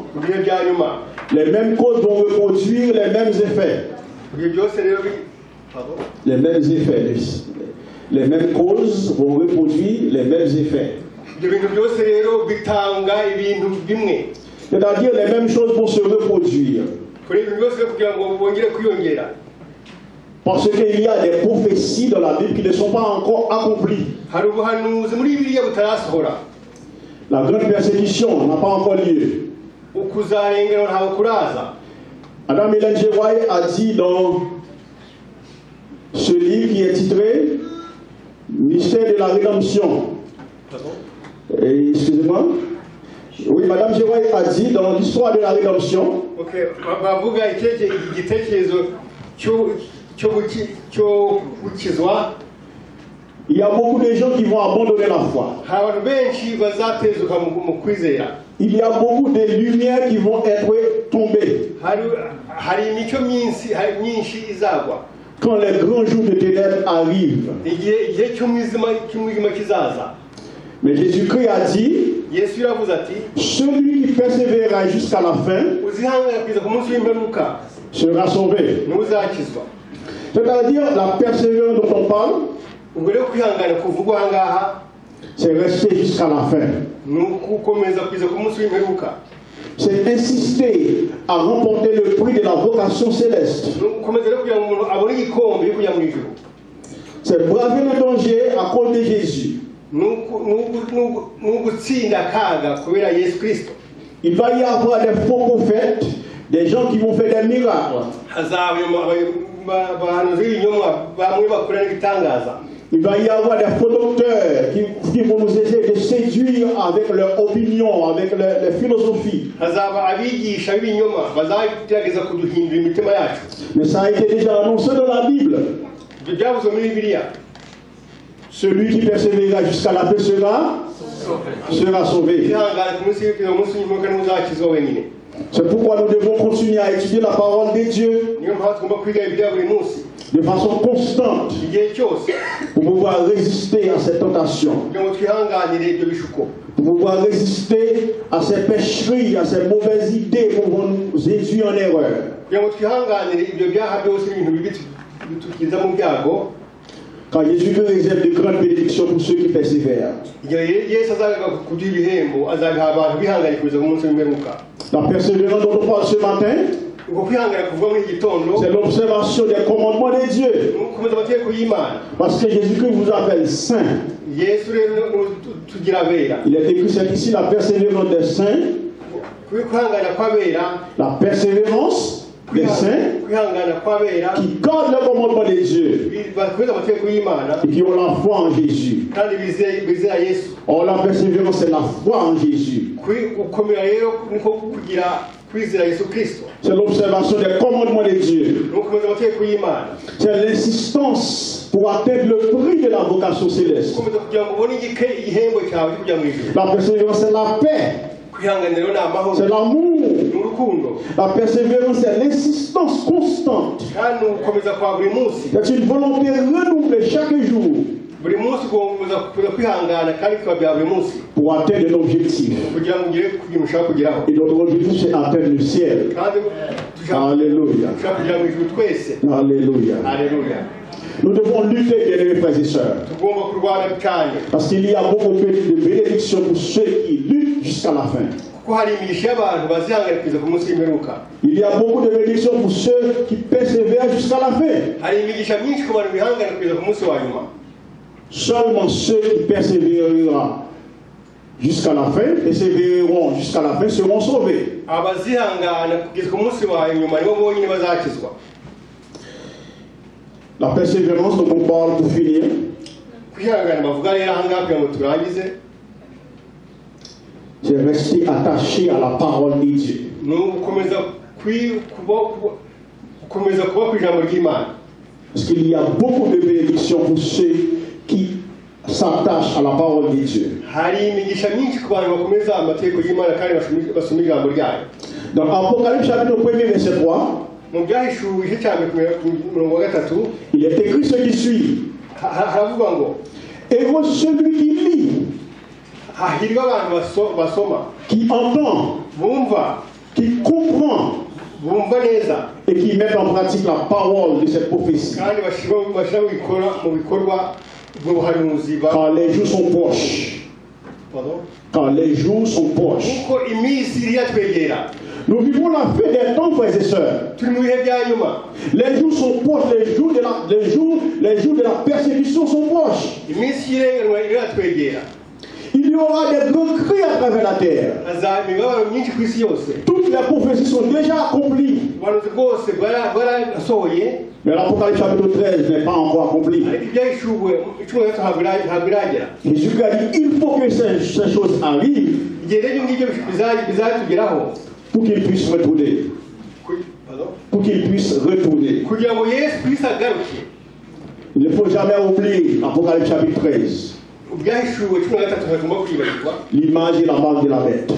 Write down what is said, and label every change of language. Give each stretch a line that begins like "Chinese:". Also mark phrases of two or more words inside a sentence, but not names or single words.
Kinyarwanda: mu bihe bya nyuma
French: les mêmes causes vont reproduire les mêmes effets.
Kinyarwanda: ibihe byose rero
French: Les mêmes effets. Les mêmes causes vont reproduire les mêmes effets.
Kinyarwanda: ibyo bintu byose rero bitanga ibintu bimwe,
French: C'est-à-dire les mêmes choses vont se reproduire.
Kinyarwanda: kuri ibintu byose kugira ngo bongere kwiyongera.
French: Parce qu'il y a des prophéties dans la Bible qui ne sont pas encore accomplies.
Kinyarwanda: hari ubuhanuzi muri bibiliya butarasohora.
French: La grande persécution n'a pas encore lieu.
Kinyarwanda: ukuzarengera ntawe kuraza.
French: Adam Ellen G. White a dit dans ce livre qui est titré Mystère de la rédemption. Excusez-moi. Oui, Madame G. White a dit dans l'histoire de la rédemption.
Kinyarwanda: bavuga igitekerezo cyo gukizwa.
French: Il y a beaucoup de gens qui vont abandonner la foi.
Kinyarwanda: hari abantu benshi bazatezuka mu kwizera.
French: Il y a beaucoup de lumières qui vont être tomber.
Kinyarwanda: hari imico myinshi izagwa
French: Quand les grands jours de ténèbres arrivent.
Kinyarwanda: igihe cy'umwijima kizaza.
French: Mais Jésus-Christ a dit,
Kinyarwanda: Yesu yaravuze ati
French: celui qui persévérera jusqu'à la fin
Kinyarwanda: uzihangana kugeza ku munsi w'imperuka
French: sera sauvé.
Kinyarwanda: ntuzakizwa.
French: C'est-à-dire la persévérance dont on parle,
Kinyarwanda: ubwo rero kwihangana kuvugwa aha ngaha
French: c'est rester jusqu'à la fin.
Kinyarwanda: ni ukukomeza kugeza ku munsi w'imperuka.
French: C'est insister à remporter le prix de la vocation céleste.
Kinyarwanda: ni ugukomeza rero kugira ngo umuntu abone igikombe yo kujya mu ijuru.
French: C'est braver le danger à cause de Jésus.
Kinyarwanda: ni ugutsinda akaga kubera Yesu Kristo.
French: Il va y avoir des faux prophètes, des gens qui vont faire des miracles.
Kinyarwanda: hazaba abahanuzi b'ibinyoma bamwe bakora n'ibitangaza.
French: Il va y avoir des faux docteurs qui vont nous essayer de séduire avec leur opinion, avec leur philosophie.
Kinyarwanda: hazaba abigisha b'ibinyoma bazagerageza kuduhindura imitima yacu.
French: Mais ça a été déjà annoncé dans la Bible.
Kinyarwanda: ibyo byavuzwe muri Bibiliya.
French: Celui qui persévérera jusqu'à la fin sera sauvé.
Kinyarwanda: kwihangana ku munsi w'imperuka ntuzakizwa wenyine.
French: C'est pourquoi nous devons continuer à étudier la parole de Dieu
Kinyarwanda: niyo mpamvu tugomba kwiga Bibiliya buri munsi
French: de façon constante
Kinyarwanda: igihe cyose
French: pour pouvoir résister à ces tentations,
Kinyarwanda: kugira ngo twihanganire ibyo bishuko,
French: pour pouvoir résister à ces pécheries, à ces mauvaises idées qui vont nous induire en erreur.
Kinyarwanda: kugira ngo twihanganire ibyo byaha byose ibintu bibi bitukiza mu byago.
French: Car Jésus réserve de grandes bénédictions pour ceux qui persévèrent.
Kinyarwanda: igihe Yesu azaga kuduha ibihembo azabiha abantu bihanganye kugeza ku munsi w'imperuka.
French: La persévérance dont on parle ce matin,
Kinyarwanda: ubwo kwihangana kuva muri iki gitondo
French: c'est l'observation des commandements de Dieu.
Kinyarwanda: ni ugukomeza amategeko y'Imana.
French: Parce que Jésus-Christ vous appelle saint.
Kinyarwanda: Yesu rero tugira abera.
French: Il est écrit c'est ici la persévérance des saints,
Kinyarwanda: kwihangana kw'abera,
French: la persévérance des saints
Kinyarwanda: kwihangana kw'abera
French: qui gardent le commandement de Dieu
Kinyarwanda: bakomeza amategeko y'Imana
French: et qui ont la foi en Jésus.
Kinyarwanda: kandi bizera Yesu.
French: Or la persévérance c'est la foi en Jésus.
Kinyarwanda: gukomera rero niko kugira kwizera Yesu Kristo.
French: C'est l'observation des commandements de Dieu.
Kinyarwanda: ni ugukomeza amategeko y'Imana.
French: C'est l'insistance pour atteindre le prix de la vocation céleste.
Kinyarwanda: gukomeza kugira ngo ubone igihembo cyawe cyo kujya mu ijuru.
French: La persévérance c'est la paix,
Kinyarwanda: kwihangana rero ni amahoro,
French: c'est l'amour.
Kinyarwanda: ni urukundo,
French: La persévérance c'est l'insistance constante.
Kinyarwanda: kandi ni ugukomeza kwa buri munsi.
French: C'est une volonté renouvelée chaque jour
Kinyarwanda: buri munsi ugomba kwihangana kandi bikaba bya buri munsi
French: pour atteindre l'objectif.
Kinyarwanda: kugira ngo ugere ku gihe ushaka kugeraho.
French: Et notre objectif c'est atteindre le ciel.
Kinyarwanda: kandi Alléluia. dushaka kugera mu ijuru twese. Alléluia. Haleluya.
French: Nous devons lutter, bien-aimés frères et sœurs.
Kinyarwanda: tugomba kurwana cyane
French: Parce qu'il y a beaucoup de bénédictions pour ceux qui luttent jusqu'à la fin.
Kinyarwanda: kuko hari imigisha y'abantu bazihangana kugeza ku munsi w'imperuka.
French: Il y a beaucoup de bénédictions pour ceux qui persévèrent jusqu'à la fin.
Kinyarwanda: hari imigisha myinshi ku bantu bihangana kugeza ku munsi wa nyuma.
French: Seulement ceux qui persévéreront jusqu'à la fin seront sauvés.
Kinyarwanda: abazihangana kugeza ku munsi wa nyuma nibo bonyine bazakizwa.
French: La persévérance dont on parle pour finir,
Kinyarwanda: kwihangana bavuga rero aha ngaha kugira ngo turangize
French: c'est rester attaché à la parole de Dieu.
Kinyarwanda: ni ugukomeza gukomeza kuba ku ijambo ry'Imana.
French: Parce qu'il y a beaucoup de bénédictions pour ceux qui s'attachent à la parole de Dieu.
Kinyarwanda: hari imigisha myinshi ku bantu bakomeza amategeko y'Imana kandi basoma ijambo ryayo.
French: Dans Apocalypse chapitre 1 verset 3,
Kinyarwanda: mu byahishuwe igice cya mbere ku murongo wa 3
French: il est écrit ce qui suit.
Kinyarwanda: haravuga ngo
French: Heureux celui qui lit,
Kinyarwanda: hahirwa abantu basoma,
French: qui entend,
Kinyarwanda: bumva
French: qui comprend
Kinyarwanda: bumva neza
French: et qui met en pratique la parole de cette prophétie.
Kinyarwanda: kandi bashyira mu bikorwa bw'ubuhanuzi
French: Car les jours sont proches. Car les jours sont proches.
Kinyarwanda: kuko iminsi iri yatwegera.
French: Nous vivons la fin des temps, frères et sœurs.
Kinyarwanda: turi mu bihe bya nyuma.
French: Les jours sont proches, les jours de la persécution sont proches.
Kinyarwanda: iminsi y'irenganwa iri yatwegera.
French: Il y aura des grands cris à travers la terre.
Kinyarwanda: hazaba imibabaro myinshi ku isi yose.
French: Toutes les prophéties sont déjà accomplies.
Kinyarwanda: ubuhanuzi bwose bwarasohoye,
French: Mais l'Apocalypse chapitre 13 n'est pas encore accompli.
Kinyarwanda: ariko ibyahishuwe icumi na gatatu ntabwo iragera.
French: Jésus a dit il faut que ces choses arrivent
Kinyarwanda: igihe rero ngibyo bizatugeraho
French: pour qu'il puisse retourner. Pour qu'il puisse retourner.
Kinyarwanda: kugira ngo Yesu Kristo agaruke.
French: Il ne faut jamais oublier l'Apocalypse chapitre 13.
Kinyarwanda: ibyahishuwe cumi na gatatu ntagomba kwibagirwa.
French: L'image et la marque de la bête.